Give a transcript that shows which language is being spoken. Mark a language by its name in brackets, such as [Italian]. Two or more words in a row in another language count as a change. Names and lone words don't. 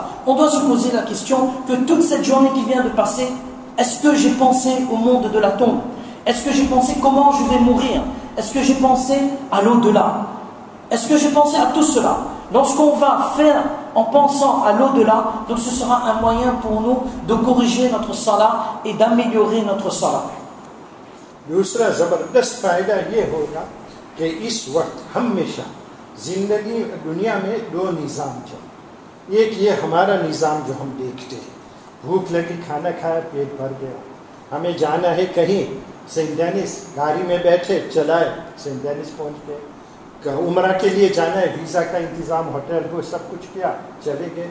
[French] On doit se poser la question que toute cette journée qui vient de passer, est-ce que j'ai pensé au monde de la tombe? Est-ce que j'ai pensé comment je vais mourir? Est-ce que j'ai pensé à l'au-delà? Est-ce que j'ai pensé à tout cela? Lorsqu'on va faire en pensant à l'au-delà, donc ce sera un moyen pour nous de corriger notre salat et d'améliorer notre salat. [Urdu] دوسرا زبردست فائدہ یہ ہوگا کہ اس وقت ہمیشہ زندگی دنیا میں دو نظام چلے. ایک یہ ہمارا نظام جو ہم دیکھتے ہیں، بھوک لگی، کھانا کھایا، پیٹ بھر گیا، ہمیں جانا ہے کہیں، سینٹ ڈینس، گاڑی میں بیٹھے چلائے، سینٹ ڈینس پہنچ گئے، عمرہ کے لیے جانا ہے، ویزا کا انتظام، ہوٹل کو سب کچھ کیا، چلے گئے.